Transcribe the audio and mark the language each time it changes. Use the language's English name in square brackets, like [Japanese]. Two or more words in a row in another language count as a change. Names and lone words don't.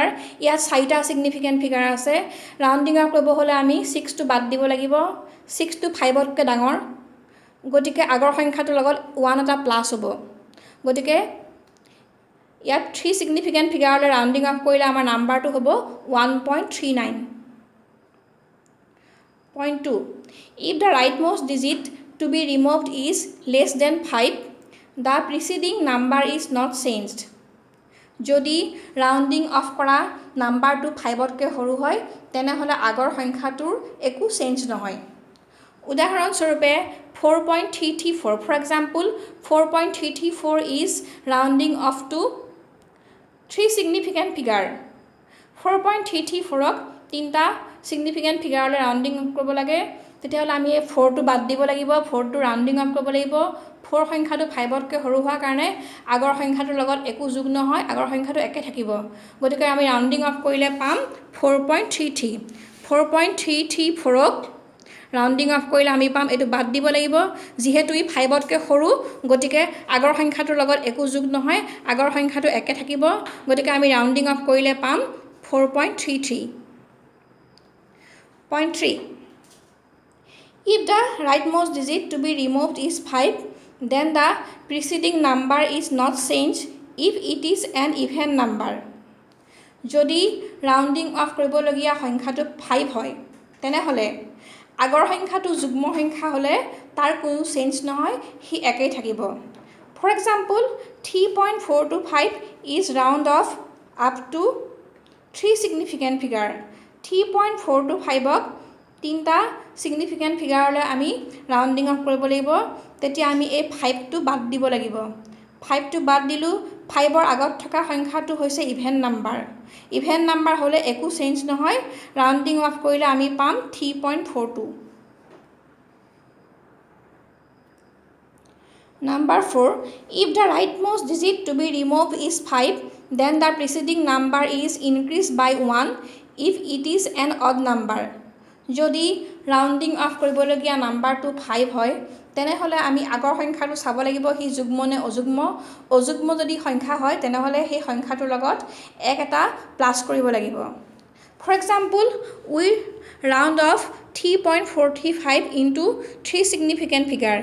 [Assamese] ইয়াত 4টা [English] significant figure [Assamese] আছে। [English] rounding off [Assamese] কৰিব হ'লে আমি 6টো বাদ দিব লাগিব। 6টো 5তকৈ ডাঙৰ, গতিকে আগৰ সংখ্যাটোৰ লগত 1 এটা প্লাছ হ'ব। গতিকে ইয়াত 3 [English] significant figure rounding off [Assamese] কৰিলে আমাৰ নাম্বাৰটো হ'ব 1.39. [English] Point 2, if the rightmost digit to be removed is less than 5, the preceding number is not changed. [Assamese] যদি [English] rounding off [Assamese] কৰা নাম্বাৰটো 5তকৈ সৰু হয় তেনেহ'লে আগৰ সংখ্যাটোৰ একো চেঞ্জ নহয়। উদাহৰণস্বৰূপে 4.334, [English] for example 4.334 is rounding off to 3 significant figure. [Assamese] 4.334ক তিনিটা [English] significant figure rounding off [Assamese] কৰিব লাগে, তেতিয়াহ'লে আমি এই 4টো বাদ দিব লাগিব, 4টো [English] rounding off [Assamese] কৰিব লাগিব। 4 সংখ্যাটো 5তকৈ সৰু হোৱাৰ কাৰণে আগৰ সংখ্যাটোৰ লগত একো যোগ নহয়, আগৰ সংখ্যাটো একে থাকিব। গতিকে আমি [English] rounding off [Assamese] কৰিলে পাম 4.33। 4.334ক [English] rounding off [Assamese] কৰিলে আমি পাম, এইটো বাদ দিব লাগিব, যিহেতু ই 5তকৈ সৰু, গতিকে আগৰ সংখ্যাটোৰ লগত একো যোগ নহয়, আগৰ সংখ্যাটো একে থাকিব। গতিকে আমি [English] rounding off [Assamese] কৰিলে পাম 4.33. [English] Point 3, if the rightmost digit to be removed is 5, then the preceding number is not changed if it is an even number. [Assamese] যদি [English] rounding off [Assamese] কৰিবলগীয়া সংখ্যাটো 5 হয় তেনেহ'লে আগৰ সংখ্যাটো যুগ্ম সংখ্যা হ'লে তাৰ কোনো চেঞ্জ নহয়, সি একেই থাকিব। [English] for example 3.425 is round off up to 3 significant figure. [Assamese] 3.425ক তিনিটা [English] significant figure [Assamese] আমি [English] rounding off [Assamese] কৰিব লাগিব। তেতিয়া আমি এই 5টো বাদ দিব লাগিব। 5টো বাদ দিলোঁ, 5ৰ আগত থকা সংখ্যাটো হৈছে [English] even number. even number [Assamese] হ'লে একো চেঞ্জ নহয়, [English] rounding off [Assamese] কৰিলে আমি পাম 3.42. [English] Number 4, if the rightmost digit to be removed is 5, then the preceding number is increased by 1 if it is an odd number. [Assamese] যদি [English] rounding off [Assamese] কৰিবলগীয়া নাম্বাৰটো 5 হয় তেনেহ'লে আমি আগৰ সংখ্যাটো চাব লাগিব সি যুগ্ম নে অযুগ্ম। অযুগ্ম যদি সংখ্যা হয় তেনেহ'লে সেই সংখ্যাটোৰ লগত 1 এটা প্লাছ কৰিব লাগিব। [English] for example we round off 3.45 into 3 significant figure.